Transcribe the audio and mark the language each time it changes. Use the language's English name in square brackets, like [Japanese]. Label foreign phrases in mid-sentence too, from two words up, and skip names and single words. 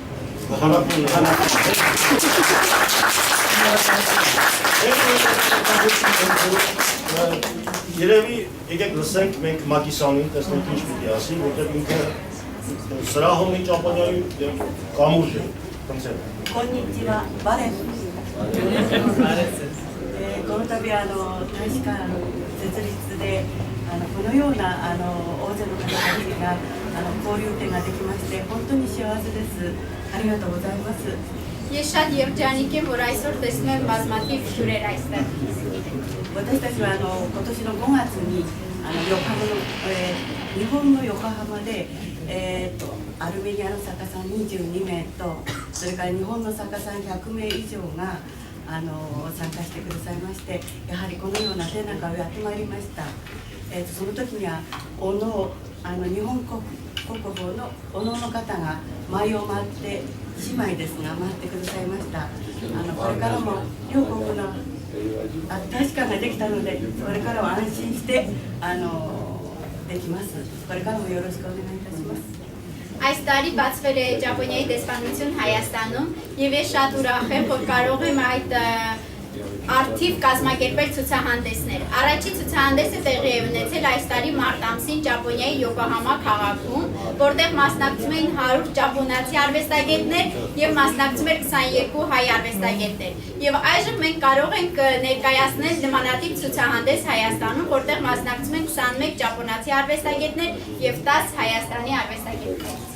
[Armenian] Երևի եկեք լսենք մենք Մակիսանին, տեսնենք ինչ պիտի ասի, որտեղ ինքը սրահում է Ճապոնիայում կամուրջ է։ [Japanese] Konnichiwa, բարև։この度大使館設立でこのような大勢の方たちが交流展ができまして本当に幸せです。ありがとうございます。 Ես շատ երջանիկ եմ, որ այսօր տեսնում եմ բազմաթիվ հյուրեր այստեղ։ 私たちは今年の5月に日本の横浜でアルメニアの作家さん22名とそれから日本の作家さん100名以上が参加してくださいまして、やはりこのような展覧会をやってまいりました。その時には日本国宝のおのの方が舞を舞って姉妹ですが待ってくださいました。これからも両国の大使館ができたので、これからは安心してできます。これからもよろしくお願いいたします。 [Armenian] Այս տարի բացվել է Ճապոնիայի դեսպանություն Հայաստանում եւ ես շատ ուրախ եմ, որ կարող եմ այդ արդիվ կազմակերպել ցուցահանդեսներ։ Առաջի ցուցահանդեսը տեղի է ունեցել այս տարի մարտ ամսին Ճապոնիայի Յոկոհամա քաղաքում, որտեղ մասնակցում էին 100 ճապոնացի արվեստագետներ եւ մասնակցում էր 22 հայ արվեստագետներ։ Եվ այժմ մենք կարող ենք ներկայացնել նմանատիպ ցուցահանդես Հայաստանում, որտեղ մասնակցում են 21 ճապոնացի արվեստագետներ եւ 10 Հայաստանի արվեստագետներ։